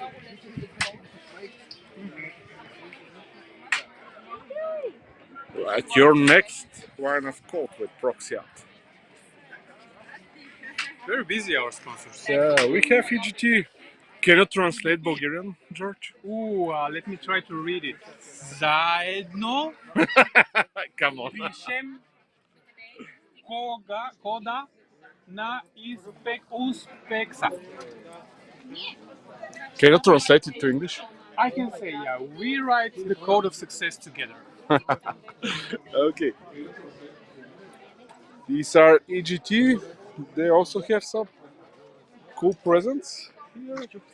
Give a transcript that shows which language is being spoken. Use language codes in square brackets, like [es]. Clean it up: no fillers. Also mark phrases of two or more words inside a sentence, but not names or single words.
[en] Right, your next line of code with Proxiat. Very busy, our sponsors. Yeah, we have EGT. Can you translate Bulgarian, George? Ooh, let me try to read it. Zaedno. Come on. [bg] Пишем кода на успеха. [en] Can you translate it to English? I can say, yeah, we write the code of success together. Okay. These are EGT. They also have some cool presents here.